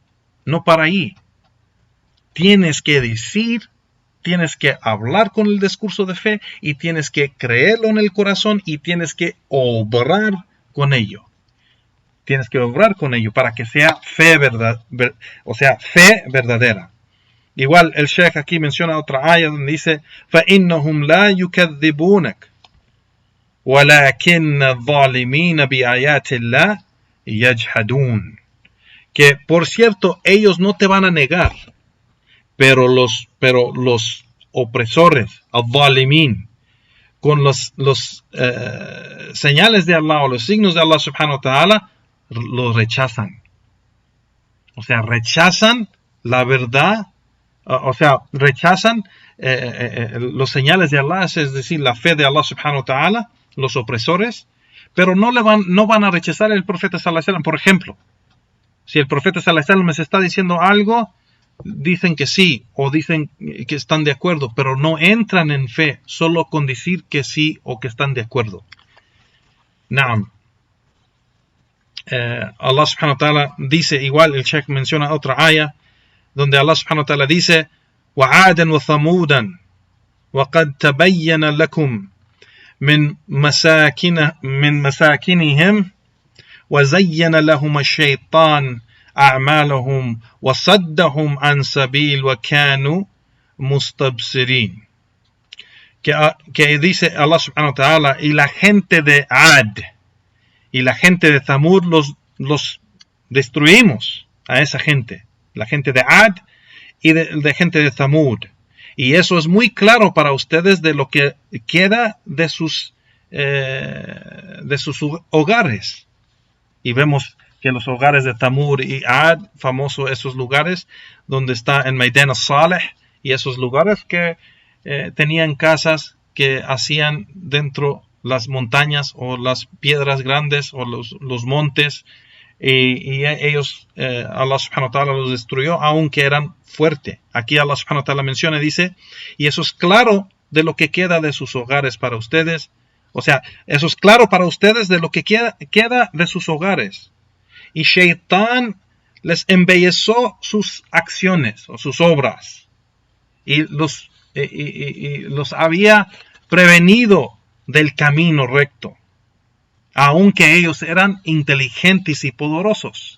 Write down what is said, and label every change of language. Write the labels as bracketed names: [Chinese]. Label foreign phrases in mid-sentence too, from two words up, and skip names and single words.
[Spanish] Tienes que decir, tienes que hablar con el discurso de fe, y tienes que creerlo en el corazón, y tienes que obrar con ello. Tienes que obrar con ello para que sea fe fe verdadera. Igual el Sheikh aquí menciona otra aya donde dice [Arabic] فَإِنَّهُمْ لَا يُكَذِّبُونَكَ وَلَكِنَّ الظَّالِمِينَ بِآيَاتِ اللَّهِ يَجْحَدُونَ, [Spanish] que por cierto ellos no te van a negar, pero los opresores, al-zalimin, con los señales de Allah o los signos de Allah [Arabic] سبحانه وتعالى, [Spanish] los rechazan. O sea, rechazan la verdad, rechazan los señales de Allah, es decir, la fe de Allah [Arabic] سبحانه وتعالى, [Spanish] los opresores, pero no van a rechazar el profeta [Arabic] صلى الله عليه وسلم. [Spanish] Por ejemplo, si el profeta [Arabic] صلى الله عليه وسلم [Spanish] les está diciendo algo, dicen que sí, o dicen que están de acuerdo, pero no entran en fe solo con decir que sí o que están de acuerdo. Naam. Allah [Arabic] سبحانه وتعالى [Spanish] dice, igual el Sheikh menciona otra aya donde Allah [Arabic] سبحانه وتعالى [Spanish] dice [Arabic] وَعَادًا وَثَمُودًا وَقَدْ تَبَيَّنَ لَكُمْ من مساكنهم وزين لهم الشيطان أعمالهم وصدهم عن سبيل وكانوا مستبصرين, [Spanish] que dice Allah [Arabic] سبحانه وتعالى, [Spanish] y la gente de Ad y la gente de Thamud los destruimos a esa gente, la gente de Ad y de gente de Thamud, y eso es muy claro para ustedes de lo que queda de sus hogares. Y vemos que los hogares de Thamud y Ad, famosos esos lugares donde está en Maidan al-Saleh, y esos lugares que tenían casas que hacían dentro las montañas o las piedras grandes o los montes, y ellos, Allah [Arabic] سبحانه وتعالى [Spanish] los destruyó aunque eran fuertes. Aquí Allah [Arabic] سبحانه وتعالى [Spanish] menciona y dice, y eso es claro de lo que queda de sus hogares para ustedes. O sea, eso es claro para ustedes de lo que queda de sus hogares. Y Shaitán les embelleció sus acciones o sus obras, y los había prevenido del camino recto, aunque ellos eran inteligentes y poderosos.